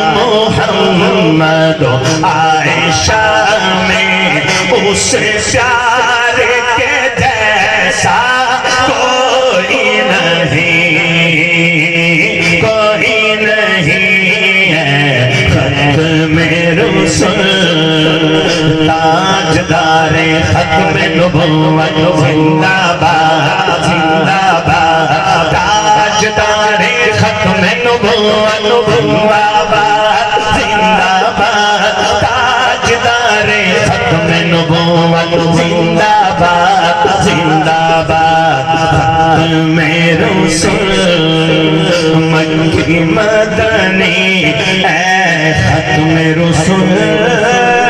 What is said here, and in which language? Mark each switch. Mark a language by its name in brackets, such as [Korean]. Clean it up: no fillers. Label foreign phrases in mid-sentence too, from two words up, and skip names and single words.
[Urdu] محمد عائشہ میں اس پیار کے جیسا کوئی نہیں ہے ختم رسل تاجدار ختم نبوت زندہ باد زندہ باد تاجدار ختم نبوت زندہ باد زندہ باد تاجدار ختم نبوت زندہ باد زندہ باد ختم رسل مکی مدنی اے ختم رسل